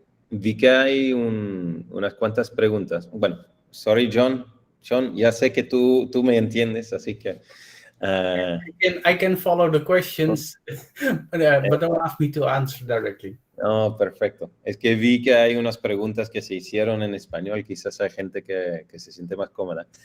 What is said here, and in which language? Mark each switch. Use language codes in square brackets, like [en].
[es] Vi que hay unas cuantas preguntas. Bueno, sorry, John. Sean, ya sé que tú me entiendes, así que... [en] I can follow the questions, but don't ask me to answer directly. [es] No, perfecto. Es que vi que hay unas preguntas que se hicieron en español, quizás hay gente que se siente más cómoda.